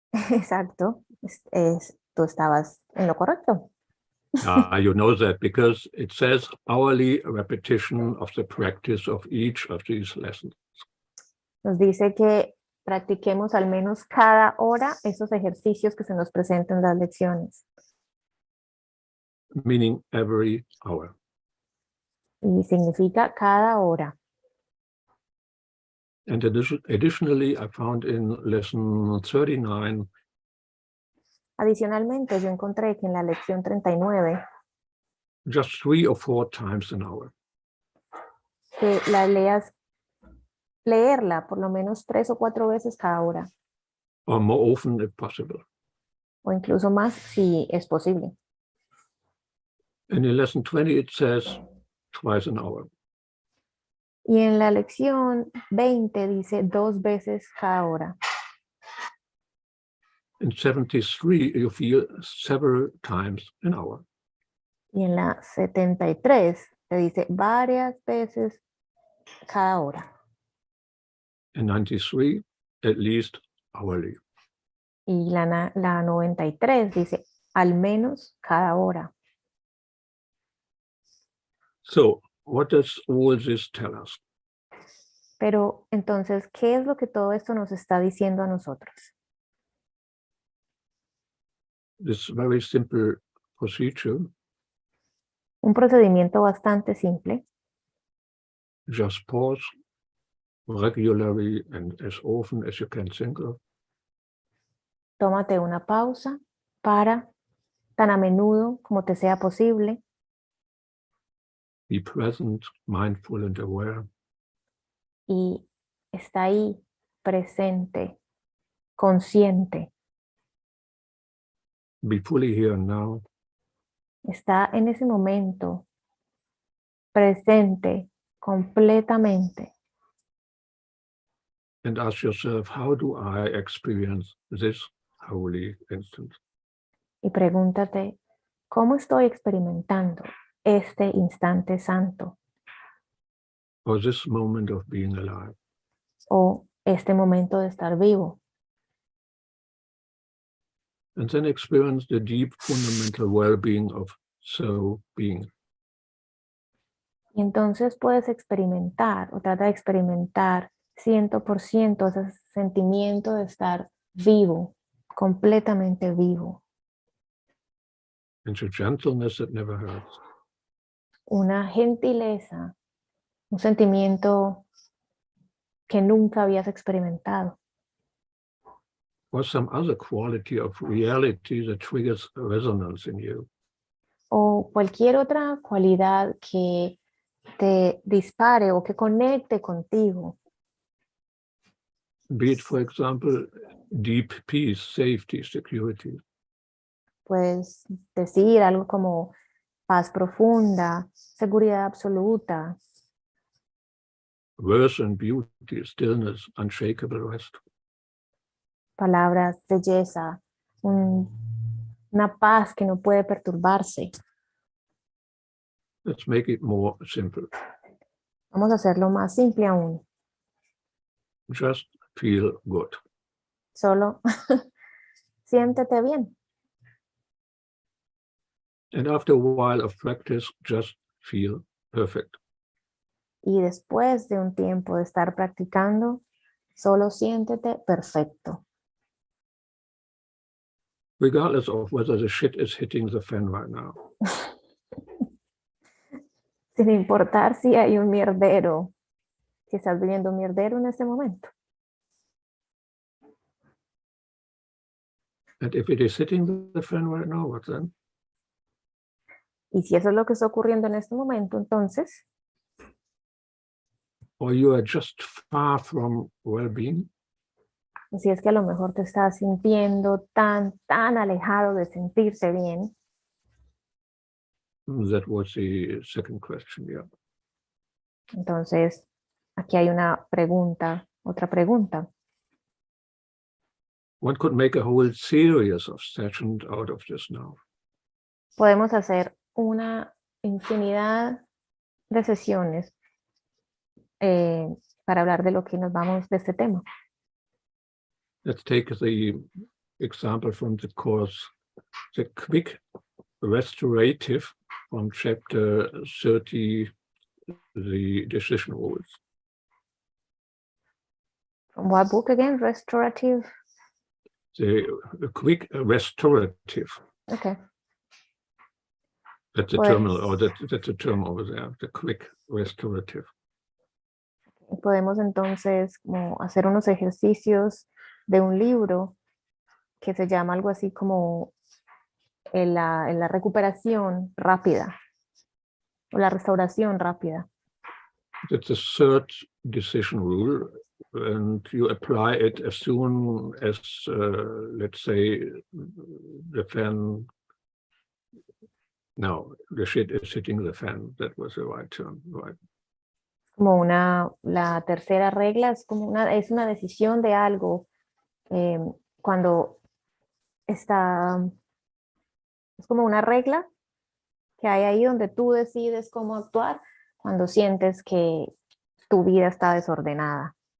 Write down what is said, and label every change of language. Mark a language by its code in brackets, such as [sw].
[es] Exacto, tú estabas en lo correcto. [en] You know that because it says hourly repetition of the practice of each of these lessons. [es] Nos dice que practiquemos al menos cada hora esos ejercicios que se nos presentan en las lecciones. [en] Meaning every hour. [es] Y significa cada hora. [en] And additionally, I found in lesson 39 [es] Adicionalmente, yo encontré que en la lección 39, [en] just 3 or 4 times an hour. [es] que leerla por lo menos 3 o 4 veces cada hora, [en] Or more often if possible. [es] o incluso más si es posible. [en] And in lesson 20 it says twice an hour. [es] Y en la lección 20 dice 2 veces cada hora. [en] In 73 you feel several times an hour. [es] Y en la 73 te dice varias veces cada hora. [en] In 93 at least hourly. [es] Y la 93 dice al menos cada hora. [en] So what does all this tell us? [es] Pero entonces, ¿qué es lo que todo esto nos está diciendo a nosotros? [en] This very simple procedure, [es] Un procedimiento bastante simple. [en] just pause regularly and as often as you can think of. [es] Tómate una pausa para, tan a menudo como te sea posible, [en] Be present, mindful and aware. [es] y está ahí, presente, consciente. [en] Be fully here and now. [es] Está en ese momento, presente, completamente. [en] And ask yourself, how do I experience this holy instant? [es] Y pregúntate, ¿cómo estoy experimentando este instante santo [en] Or this moment of being alive? [es] o este momento de estar vivo? [en] And then experience the deep fundamental well-being of so being. [es] Y entonces puedes experimentar o trata de experimentar 100% ese sentimiento de estar vivo, completamente vivo. [en] And the gentleness that never hurts. [es] Una gentileza, un sentimiento que nunca habías experimentado. [en] Or some other quality of reality that triggers resonance in you. [es] O cualquier otra cualidad que te dispare o que conecte contigo. [en] Be it, for example, deep peace, safety, security. [es] Puedes decir algo como paz profunda, seguridad absoluta, [en] Worth and beauty, stillness, unshakable rest. [es] palabras, belleza, una paz que no puede perturbarse. [en] Let's make it more simple. [es] Vamos a hacerlo más simple aún. [en] Just feel good. [es] Solo siéntete bien. [en] And after a while of practice, just feel perfect. [es] Y después de un tiempo de estar practicando, solo siéntete perfecto. [en] Regardless of whether the shit is hitting the fan right now. [es] Sin importar si hay un mierdero, si estás viviendo un mierdero en este momento. [en] And if it is hitting the fan right now, what then? [es] Y si eso es lo que está ocurriendo en este momento, entonces, [en] Or you are just far from well-being, [es] si es que a lo mejor te estás sintiendo tan alejado de sentirte bien, [en] that was the second question, yeah. [es] entonces aquí hay una pregunta, otra pregunta. [en] One could make a whole series of sessions out of this now. [es] Podemos hacer una infinidad de sesiones para hablar de lo que nos vamos de este tema. [en] Let's take the example from the course the quick restorative from chapter 30, the decision rules. From what book again? Restorative? The quick restorative. Okay. That's the term, or that's the term over there, the quick restorative. [es] Podemos entonces como hacer unos ejercicios de un libro que se llama algo así como en la recuperación rápida o la restauración rápida. [en] That's the third decision rule, and you apply it as soon as, let's say, the fan. No, the shit is hitting the fan. That was the right term, right? [es] Como la tercera regla es como es una decisión de algo cuando está, es como una regla que hay ahí donde tú decides cómo actuar cuando sientes que tu vida está desordenada.